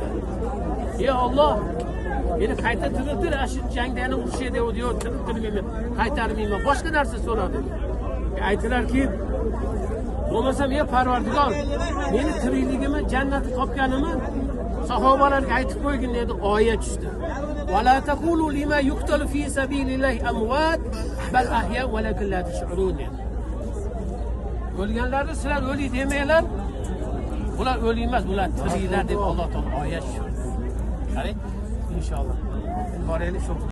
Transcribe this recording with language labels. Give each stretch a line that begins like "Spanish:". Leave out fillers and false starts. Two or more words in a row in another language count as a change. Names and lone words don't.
Uzbek: Ey Alloh, meni qayta tiriltir, shu jangda yana urushga dedi, yo'q, tiriltirmayman, qaytarmayman, boshqa narsa so'ra dedi. Aytdilarki, bo'lmasam, ey Parvardigor, meni tirikligimni, jannatni topganimni sahobalarga aytib qo'ygin dedi, oyat tushdi.
Arabic: ولا تقولوا لما يقتل في سبيل الله أموات بل أحياء ولكن لا تشعرون.
Uzbek: O'lganlarni sizlar o'lik demanglar. Ular o'lik emas, ular tiriklar deb Alloh taolo oyat tushirdi. Qarang, inshaalloh. Boraylik shu